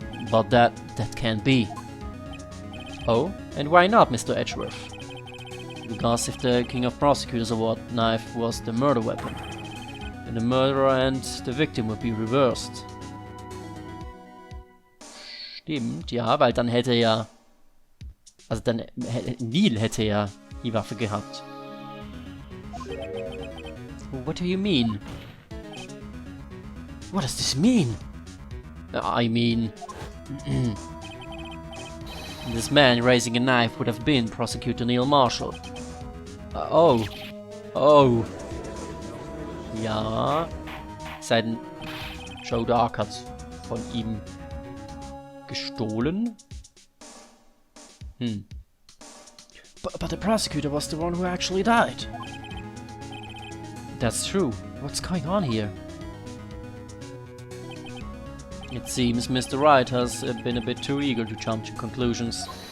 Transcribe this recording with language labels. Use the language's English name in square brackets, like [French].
[English] But that can't be. Oh, and why not, Mr. Edgeworth? Because if the King of Prosecutors Award knife was the murder weapon, then the murderer and the victim would be reversed. [German] Stimmt, ja, weil dann hätte ja... Also dann... Neil hätte ja die Waffe gehabt. [English] What do you mean? What does this mean? I mean... This man raising a knife would have been Prosecutor Neil Marshall. Oh. [German] Ja. Sein Joe Dark hat von ihm gestohlen. [English] But the prosecutor was the one who actually died. That's true. What's going on here? It seems Mr. Wright has been a bit too eager to jump to conclusions.